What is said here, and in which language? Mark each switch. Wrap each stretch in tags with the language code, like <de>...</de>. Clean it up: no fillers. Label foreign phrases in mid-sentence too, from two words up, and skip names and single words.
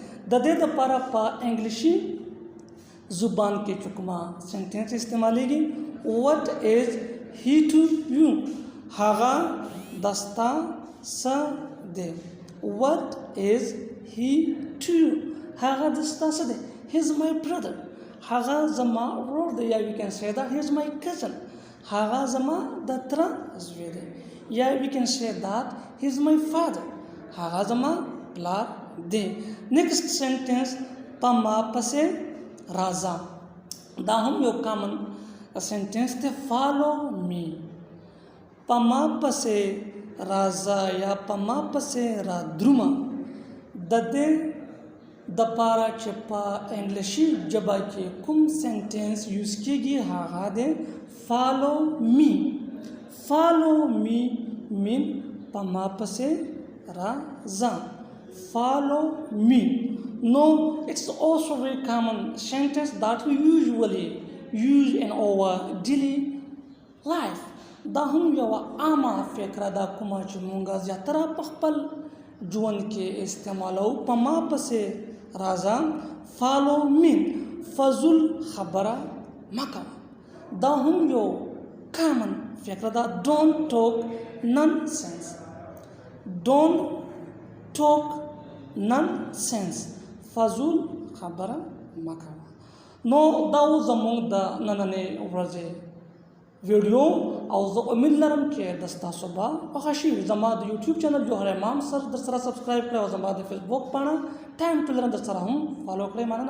<ps>د دې دپاره په انګلیسي زبان کې چې کومه سنټنس استعمالیږي</ps> <en>What is he to you?</en> <ps>هغه دستا څه دی.</ps> <en>What is he to you?</en> <ps>هغه دستا څه دی.</ps> <en>He is my brother.</en> <ps>هغه زما ورور دی یا</ps> <en>we can say that he is my cousin.</en> <ps>هغه زما د تره زوی دی یا</ps> <en>we can say that he is my father.</en> <ps>هغه زما پلار دی.</ps> <en>Next sentence</en> <ps>په ما پسې راځه. دا هم یو</ps> <en>common sentence</en> <ps>دی.</ps> <en>Follow me.</en> <ps>په ما پسې راځه یا په ما پسې را درومه. د دې دپاره چې په انګلیسي ژبه کې کوم</ps> <en>sentence use</en> <ps>کیږي هغه دی</ps> <en>follow me. Follow me mean</en> <ps>په ما پسې راځه.</ps> <en>Follow me. No, it's also very common sentence that we usually use in our daily life.</en> <ps>دا هم یوه عامه فکره ده کومه چې مونږه زیاتره په خپل ژوند کې استعمالوو. په ما پسې راځه.</ps> <en>Follow me.</en> <ps>فضول خبره مه کوه. دا هم یو کامن فکره ده.</ps> <en>Don't talk nonsense. Don't talk nonsense.</en> <ps>فضول خبره مه کوه. نو دا و زموږ د نننۍ ورځې ویډیو او زه امید لرم چې د ستاسو به خوښه شي. زما د یوټیوب چینل جوهر امام سر در سره سبسکرایب کړئ او زما د فیسبوک پاڼه ټایم ټو لرن در سره هم فالو کړئ.</ps>